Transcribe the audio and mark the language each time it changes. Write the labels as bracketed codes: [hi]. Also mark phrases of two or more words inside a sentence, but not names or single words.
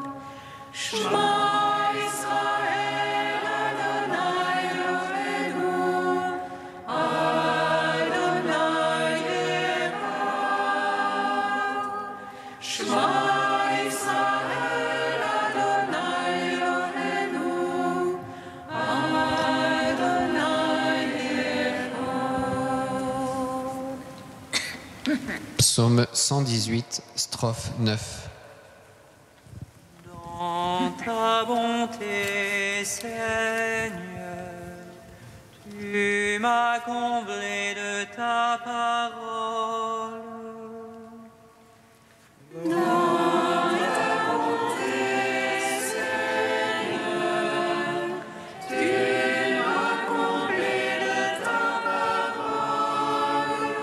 [he] שמע ישראל, ה' אלוהינו, ה' אחד. שמע ישראל, ה' אלוהינו, ה' אחד. [fr] Psaume 118, strophe 9. Dans ta bonté, Seigneur, tu m'as comblé de ta parole. Dans ta bonté, Seigneur, tu m'as comblé de ta parole.